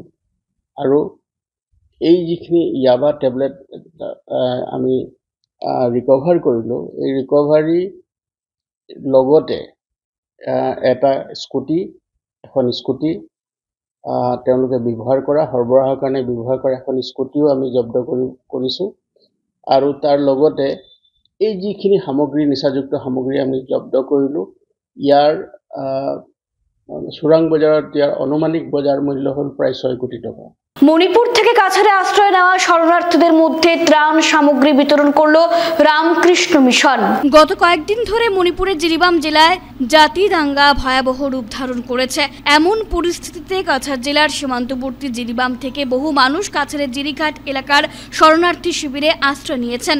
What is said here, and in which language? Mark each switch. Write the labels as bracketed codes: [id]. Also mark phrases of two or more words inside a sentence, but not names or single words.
[as] আৰু এই যিখিনি ইয়াবা টেবলেট আমি ৰিকভাৰ কৰিলোঁ, এই ৰিকভাৰী লগতে এখন স্কুটি তেওঁলোকে ব্যৱহাৰ কৰা, সৰবৰাহৰ কাৰণে ব্যৱহাৰ কৰা এখন স্কুটিও আমি জব্দ কৰিছোঁ। আৰু তাৰ লগতে এই যিখিনি সামগ্ৰী, নিচাযুক্ত সামগ্ৰী আমি জব্দ কৰিলোঁ, ইয়াৰ চোৰাং বজাৰত ইয়াৰ অনুমানিক বজাৰ মূল্য হ'ল প্ৰায় 6 কোটি টাকা। [bn] মণিপুর থেকে কাছাড়ে আশ্রয় নেওয়া শরণার্থীদের মধ্যে ত্রাণ সামগ্রী বিতরণ করলো রামকৃষ্ণ মিশন। গত কয়েকদিন ধরে মণিপুরের জিরিবাম জেলায় জাতি দাঙ্গা ভয়াবহ রূপ ধারণ করেছে। এমন পরিস্থিতিতে কাছাড় জেলার সীমান্তবর্তী জিরিবাম থেকে বহু মানুষ কাছাড়ের জিরিঘাট এলাকার শরণার্থী শিবিরে আশ্রয় নিয়েছেন।